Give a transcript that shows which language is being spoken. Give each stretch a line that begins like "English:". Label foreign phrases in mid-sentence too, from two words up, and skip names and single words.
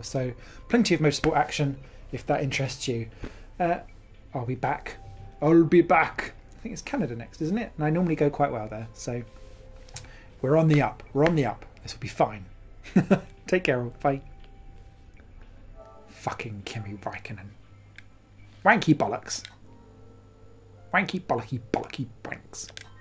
English: So plenty of motorsport action if that interests you. I'll be back. I think it's Canada next, isn't it? And I normally go quite well there. So we're on the up. This will be fine. Take care all. Bye. Fucking Kimi Raikkonen. Wanky bollocks. Wanky bollocky bollocky wanks.